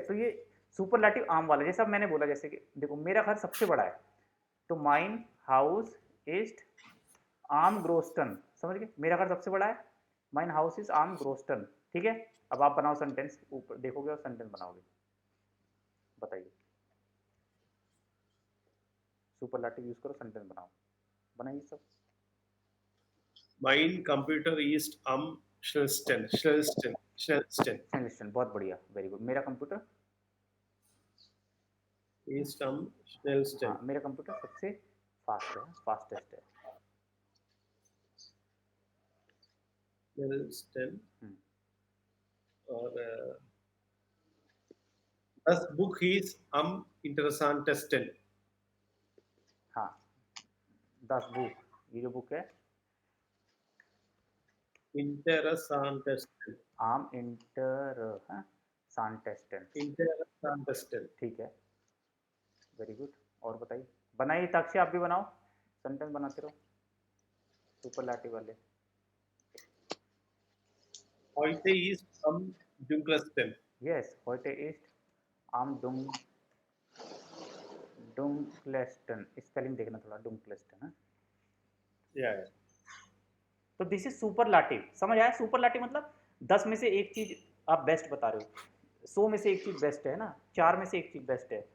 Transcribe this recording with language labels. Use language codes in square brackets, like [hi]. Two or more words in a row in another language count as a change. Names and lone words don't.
[hi] तो ये सुपरलैटिव आम वाला, जैसा मैंने बोला, जैसे कि देखो मेरा घर सबसे बड़ा है, तो [de] Mein Haus ist am größten, [hi] समझ गए, मेरा घर सबसे बड़ा है, [de] Mein Haus ist am größten, [hi] ठीक है। अब आप बनाओ सेंटेंस, ऊपर देखोगे और सेंटेंस बनाओगे, बताइए, [en] superlative use [hi] करो, सेंटेंस बनाओ, बनाइए सब। [de] Mein Computer ist am schnellsten. [hi] सेंटेंस, बहुत बढ़िया, [en] very good. [hi] मेरा कंप्यूटर, [de] Ist am schnellsten. [hi] हाँ, मेरा कंप्यूटर सबसे फास्ट है, फास्टेस्ट है। [de] Schnellsten. हम्म, और das Buch ist am interessantesten. [hi] हाँ, 10 बुक, ये जो बुक है, [de] Interessantesten. am inter, हाँ, सांटेस्टन, Interessantesten. [hi] ठीक है, [en] very good. [hi] और बताइए, बनाइए ताक्षी, आप भी बनाओ, सेंटेंस बनाते रहो सुपरलैटिव वाले। [de] Heute ist am dunkelsten. यस, heute ist am dunkelsten, [hi] स्पेलिंग देखना थोड़ा, [de] डुंकलेस्टन, हाँ। Ja, ja. [hi] तो [en] this is superlative, [hi] समझ आया? सुपरलैटिव मतलब 10 में से एक चीज आप बेस्ट बता रहे हो, 100 में से एक चीज बेस्ट है ना, 4 में से एक चीज बेस्ट है।